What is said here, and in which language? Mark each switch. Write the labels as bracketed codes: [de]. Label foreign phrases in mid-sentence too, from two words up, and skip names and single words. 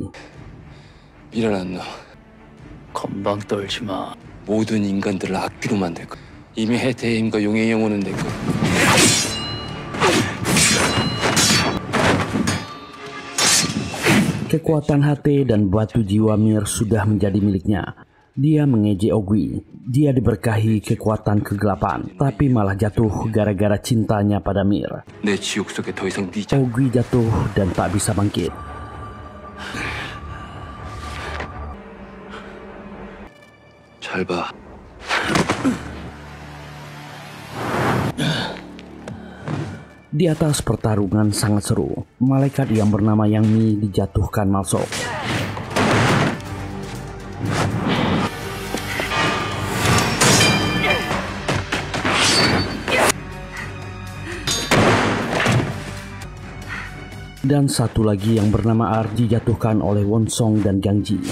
[ko] 일어났노. 건방 떨지 마. 모든 인간들을 악귀로 만들 거. 이미 해태의 힘과 용의 영혼은 내 거. [id] Kekuatan hati dan batu jiwa Mir sudah menjadi miliknya. Dia mengejek Ogi. Dia diberkahi kekuatan kegelapan, tapi malah jatuh gara-gara cintanya pada Mir. [ko] 내 지옥 속에 더 이상 네 [id] Ogi jatuh dan tak bisa bangkit. [ko] 잘 봐. [id] Di atas pertarungan sangat seru. Malaikat yang bernama Yang Mi dijatuhkan Malsok. Dan satu lagi yang bernama Ar dijatuhkan oleh Wonsong dan Gangji.